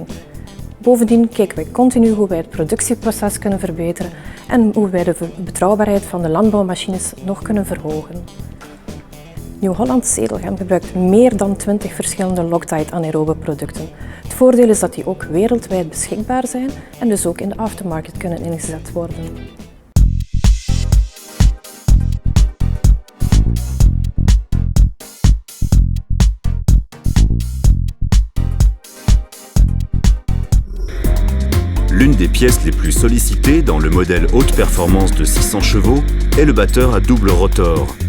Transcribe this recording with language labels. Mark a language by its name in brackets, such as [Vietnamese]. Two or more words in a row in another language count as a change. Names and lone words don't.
[Dutch] Bovendien kijken wij continu hoe wij het productieproces kunnen verbeteren en hoe wij de betrouwbaarheid van de landbouwmachines nog kunnen verhogen. New Holland Zedelgem gebruikt meer dan 20 verschillende Loctite anaerobe producten. Het voordeel is dat die ook wereldwijd beschikbaar zijn en dus ook in de aftermarket kunnen ingezet worden. [French] L'une des pièces les plus sollicitées dans le modèle haute performance de 600 chevaux est le batteur à double rotor.